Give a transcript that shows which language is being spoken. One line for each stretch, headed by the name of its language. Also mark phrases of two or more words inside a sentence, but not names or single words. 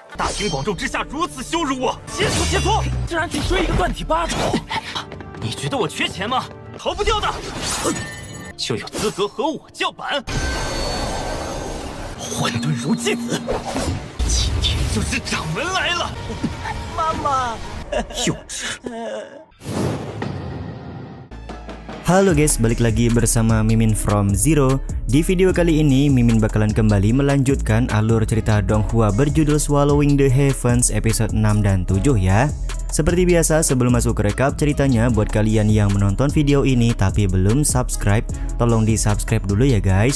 Chinese: 大庭广众之下如此羞辱我，切磋切磋！竟然去追一个断体八爪！你觉得我缺钱吗？逃不掉的！就有资格和我叫板？混沌如鸡子，今天就是掌门来了！妈妈，幼稚。
Indonesian: Halo guys, balik lagi bersama Mimin from Zero. Di video kali ini, Mimin bakalan kembali melanjutkan alur cerita Donghua berjudul Swallowing the Heavens episode 6 dan 7 ya. Seperti biasa, sebelum masuk ke rekap ceritanya, buat kalian yang menonton video ini tapi belum subscribe, tolong di subscribe dulu ya guys.